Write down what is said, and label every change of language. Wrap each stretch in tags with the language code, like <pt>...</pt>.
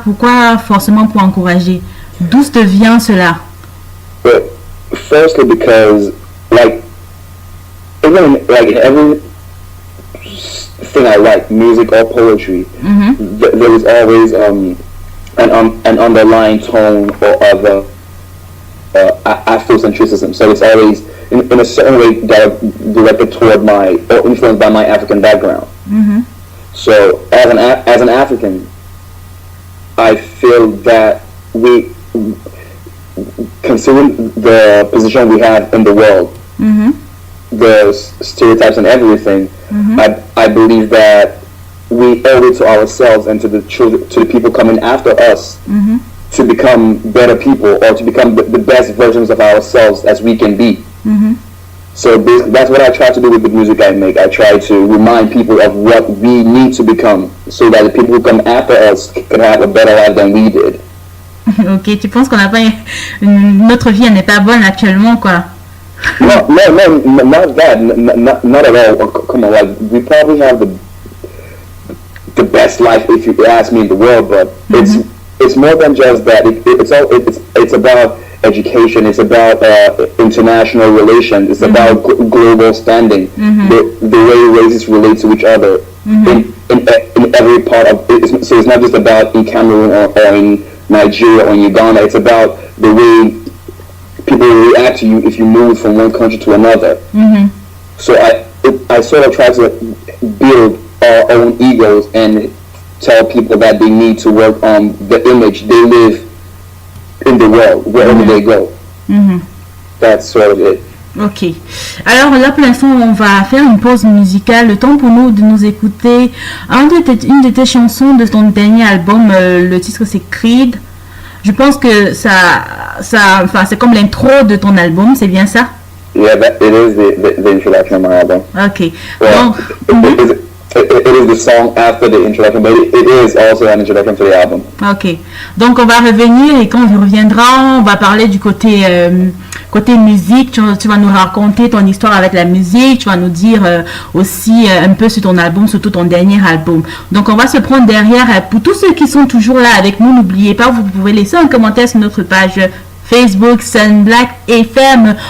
<fr>Pourquoi forcément pour encourager? D'où te vient cela?</fr> <en>Well, firstly, because like in every thing I write, music or poetry, there is always an underlying tone or other Afrocentrism. So it's always in a certain way directed toward or influenced by my African background. So as an African, I feel that we, considering the position we have in the world, the stereotypes and everything, I believe that we owe it to ourselves and to the children, to the people coming after us, to become better people or to become the best versions of ourselves as we can be. So that's what I try to do with the music I make. I try to remind people of what we need to become so that the people who come after us can have a better life than we did.</en> <fr>Ok, tu penses qu'on n'a pas notre vie, elle n'est pas bonne actuellement, quoi?</fr> <en>No, not that, not at all. Come on, like we probably have the best life, if you ask me, in the world, but it's more than just that. It's about education. It's about international relations. It's about global standing. The way races relate to each other in every part of it. So it's not just about in Cameroon or in Nigeria or in Uganda. It's about the way people react to you if you move from one country to another. So I sort of try to build our own egos and tell people that they need to work on the image they live in the world, wherever they go. That's sort of it. Ok.</en> <fr>Alors là, pour l'instant, on va faire une pause musicale. Le temps pour nous de nous écouter une de tes chansons de ton dernier album. Le titre, c'est Creed. Je pense que enfin, c'est comme l'intro de ton album, c'est bien ça?</fr> <en>Yeah, it is the introduction of my album. Ok. Well,</en> <fr>Donc,</fr> <en>it is the song after the introduction, but it is also an introduction to the album. ok.</en> <fr>Donc on va revenir et quand on reviendra, on va parler du côté musique. Tu vas nous raconter ton histoire avec la musique. Tu vas nous dire aussi un peu sur ton album, surtout ton dernier album. Donc on va se prendre derrière. Pour tous ceux qui sont toujours là avec nous, n'oubliez pas, vous pouvez laisser un commentaire sur notre page Facebook Sun Black FM.</fr>